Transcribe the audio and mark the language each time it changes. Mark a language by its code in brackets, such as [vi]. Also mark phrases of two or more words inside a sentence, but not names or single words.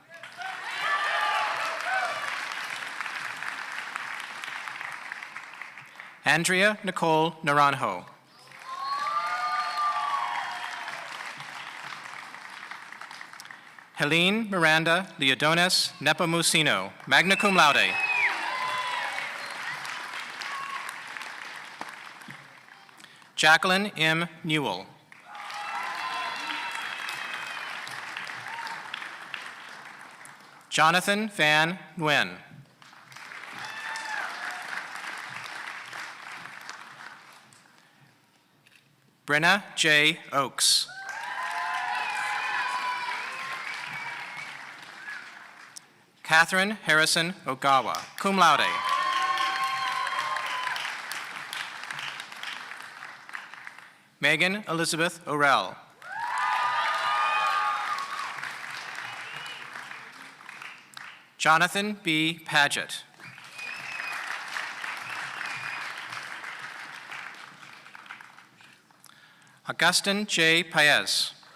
[en] Andrea Nicole Naranjo. Helene Miranda Leodonis Nepomuceno, [la] magna cum laude. [en] Jacqueline M. Newell. Jonathan Van Nguyen. Brenna J. Oakes. Catherine Harrison Ogawa, [la] cum laude. [en] Megan Elizabeth Orell. Jonathan B. Paget. Augustin J. Paez.